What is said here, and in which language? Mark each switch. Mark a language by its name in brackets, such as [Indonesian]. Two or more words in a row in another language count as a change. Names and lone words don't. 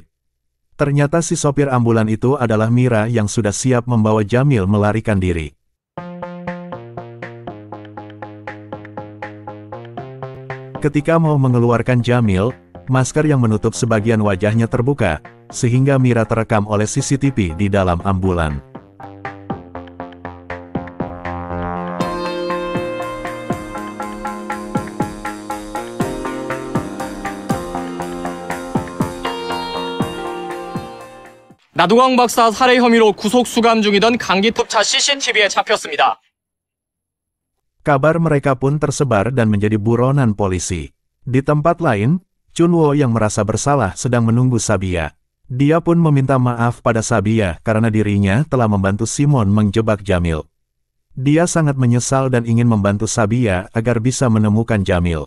[Indonesian] Ternyata si sopir ambulan itu adalah Mira yang sudah siap membawa Jamil melarikan diri. Ketika mau mengeluarkan Jamil, masker yang menutup sebagian wajahnya terbuka, sehingga Mira terekam oleh CCTV di dalam ambulan. [Korean] 나두광 박사 살해 혐의로 구속 수감 중이던 강기톱차 CCTV에 잡혔습니다. [Indonesian] Kabar mereka pun tersebar dan menjadi buronan polisi. Di tempat lain, Chunwo yang merasa bersalah sedang menunggu Sabiya. Dia pun meminta maaf pada Sabiya karena dirinya telah membantu Simon menjebak Jamil. Dia sangat menyesal dan ingin membantu Sabiya agar bisa menemukan Jamil.